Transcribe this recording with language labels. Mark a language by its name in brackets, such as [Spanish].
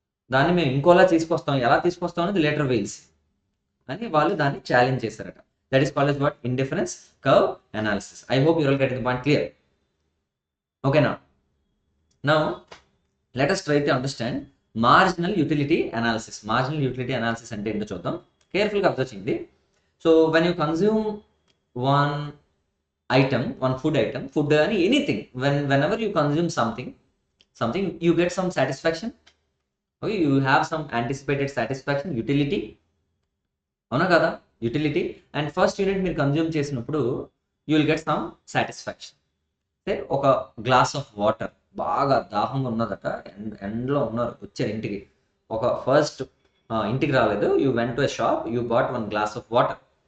[Telugu] దాన్ని మేము ఇంకోలా తీసుకొస్తాం, ఎలా తీసుకొస్తాం అనేది లేటర్ వీల్స్ అని వాళ్ళు దాన్ని ఛాలెంజ్ చేశారట. [English] That is called as what? Indifference curve analysis. I hope you all get the point clear. ఓకేనా? Now let us try to understand marginal utility analysis. [Telugu] Marginal utility analysis అంటే ఏంటో చూద్దాం. కేర్ఫుల్గా observe చేయండి. [English] So when you consume one item, one food item, food అని anything, whenever you consume something you get some satisfaction. Okay, you have some anticipated satisfaction, utility. [Telugu] అవునా కదా? Utility. And first unit మీరు consume చేసినప్పుడు [English] You will get some satisfaction. [Telugu] అంటే ఒక glass of water, బాగా దాహంగా ఉన్నదట, ఎండ్లో ఉన్నారు, వచ్చారు ఇంటికి. ఒక ఫస్ట్ ఇంటికి రాలేదు, [English] You went to a shop, you bought one glass of water.